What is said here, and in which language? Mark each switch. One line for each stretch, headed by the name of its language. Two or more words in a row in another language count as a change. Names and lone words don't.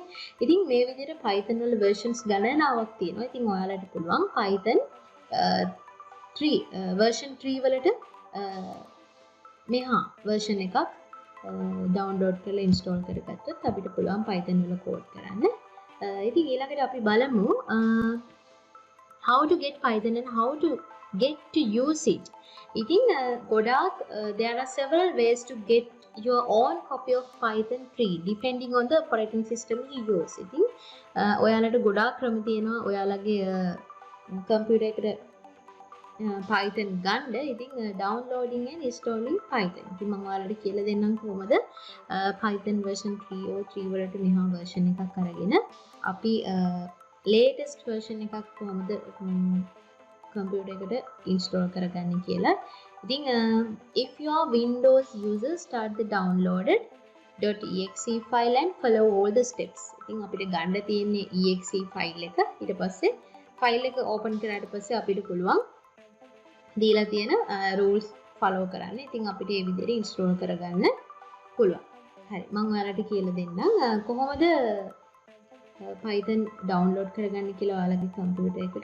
Sinhala: ඉතින් මේ විදිහට Python වල versions ගණනාවක් තියෙනවා. ඉතින් ඔයාලට පුළුවන් Python 3 version 3 වලට මෙහා version එකක් download කරලා install කරගත්තොත් අපිට පුළුවන් Python වල code කරන්න. ඉතින් ඊළඟට අපි බලමු
English: how to get Python and how to get to use it.
Sinhala: ඉතින් ගොඩාක්
English: there are several ways to get your own copy of Python 3 depending on the operating system you use.
Sinhala: ඉතින් ඔයාලට ගොඩාක් ක්‍රම තියෙනවා ඔයාලගේ computer එකට Python ගන්න. ඉතින්
English: downloading and installing Python.
Sinhala: ඉතින් මම ඔයාලට කියලා දෙන්නම් කොහොමද Python version 3 or 3 වලට මෙහා version එකක් අරගෙන අපි
English: latest version
Sinhala: එකක් කොහොමද computer එකට install කරගන්නේ කියලා.
English: ඉතින් if you are Windows user, start the downloaded .exe file and follow all the steps.
Sinhala: ඉතින් අපිට ගන්න තියෙන්නේ exe file එක. ඊට පස්සේ file එක open කරාට පස්සේ අපිට පුළුවන් දීලා තියෙන
English: rules follow
Sinhala: කරන්න. ඉතින් අපිට මේ විදිහට install කරගන්න පුළුවන්. හරි. මම ඔයාලට කියලා දෙන්නම් කොහොමද Python download කරගන්න කියලා ඔයාලගේ computer එකට.